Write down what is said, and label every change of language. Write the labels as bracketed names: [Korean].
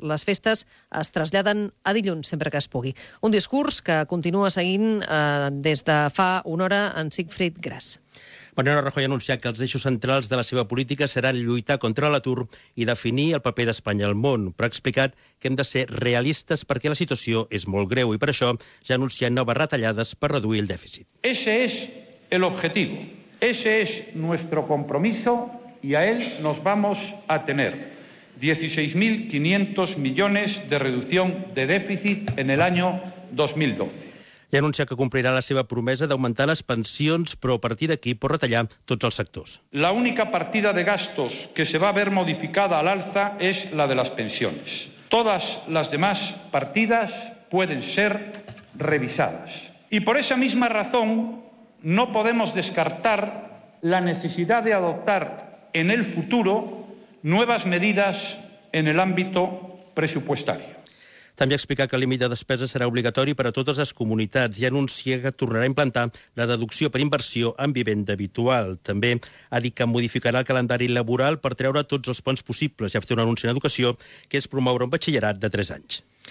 [Catalan] Les festes es traslladen a dilluns, sempre que es pugui. Un discurs que continua seguint des de fa una hora en Siegfried Gras. Mariano Rajoy ha anunciat que els eixos centrals de la seva política seran lluitar contra l'atur i definir el paper d'Espanya al món, però ha explicat que hem de ser realistes perquè la situació és molt greu i per això ja ha anunciat noves retallades per reduir el dèficit. [Spanish] Ese es el objetivo. Ese es nuestro compromiso y a él nos vamos a tener. 16.500 millones de reducción de déficit en el año 2012. [Catalan] Ja ha anunciat que complirà la seva promesa d'augmentar les pensions, però a partir d'aquí pot retallar tots els sectors. [Spanish] La única partida de gastos que se va a ver modificada al alza es la de las pensiones. Todas las demás partidas pueden ser revisadas. Y por esa misma razón, no podemos descartar la necesidad de adoptar en el futuro nuevas medidas en el ámbito presupuestario. [Catalan] També ha explicat que el límit de despesa serà obligatori per a totes les comunitats i anuncia que tornarà a implantar la deducció per inversió en vivenda habitual. També ha dit que modificarà el calendari laboral per treure tots els ponts possibles i ha fet un anunci en educació que és promoure un batxillerat de 3 anys.